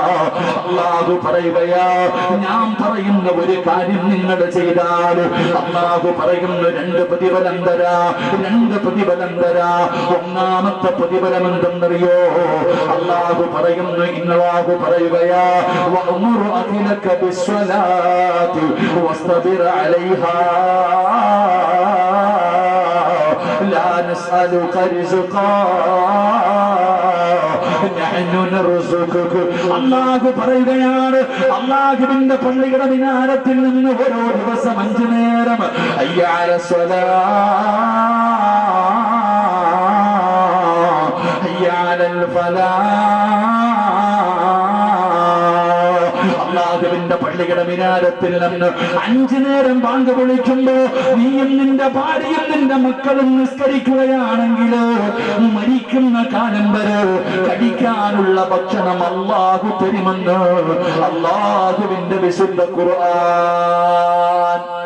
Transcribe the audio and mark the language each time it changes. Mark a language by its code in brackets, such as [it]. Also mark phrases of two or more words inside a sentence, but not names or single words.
[ml] അല്ലാഹു പറയുകയാ, ഞാൻ പറയുന്ന ഒരു കാര്യം നിങ്ങൾ ചെയ്താൽ അല്ലാഹു പറയുന്ന 2 പ്രതിഫലം തരാ. ഒന്നാമത്തെ പ്രതിഫലം എന്തെന്നറിയോ? അല്ലാഹു പറയുകയാ, [ar] وأمر أهلك بالصلاة واصطبر عليها لا نسألك رزقا نحن نرزقك. [ml] അല്ലാഹു പറയുകയാണ്, അല്ലാഹുവിന്റെ പള്ളിയുടെ മിനാരത്തിൽ നിന്ന് ഓരോ ദിവസം 5 നേരം [ar] حي على الصلاة حي على الفلاح. [ml] അല്ലാഹുവിന്റെ പള്ളിയുടെ മിനാരത്തിൽ നിന്ന് 5 നേരം ബാങ്ക് വിളിക്കുമ്പോ നീയും നിന്റെ ഭാര്യയും നിന്റെ മക്കളും നിസ്കരിക്കുകയാണെങ്കിൽ മരിക്കുന്ന കാലം വരെ കഴിക്കാനുള്ള ഭക്ഷണം അല്ലാഹു തരുമെന്ന് അല്ലാഹുവിന്റെ വിശുദ്ധ ഖുർആൻ.